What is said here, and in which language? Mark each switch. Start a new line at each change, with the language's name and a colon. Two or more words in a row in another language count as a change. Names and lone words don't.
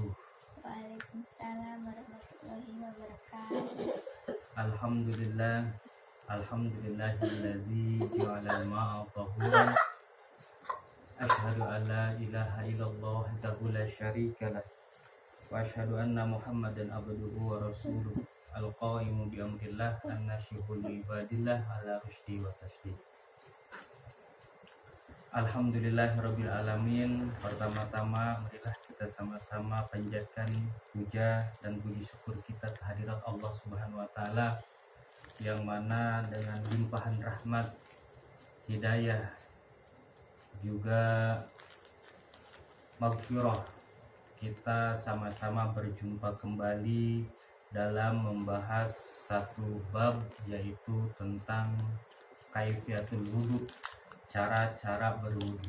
Arabic: وعليكم السلام ورحمة الله وبركاته. الحمد لله الذي جعل الماء طهورا. أشهد أن لا إله إلا الله وحده لا شريك له. وأشهد أن محمدا عبده ورسوله. القائم بأمر الله الناصح لعباد الله على الرشد والتسديد. الحمد لله رب العالمين.
Indonesian: Pertama-tama marilah kita sama-sama panjatkan puja dan puji syukur kita kehadirat Allah
Arabic: سبحانه وتعالى
Indonesian: yang mana dengan limpahan rahmat, hidayah, juga maghfirah kita sama-sama berjumpa kembali dalam membahas satu bab, yaitu tentang
Arabic: كيفية الوضوء,
Indonesian: cara-cara berwudu.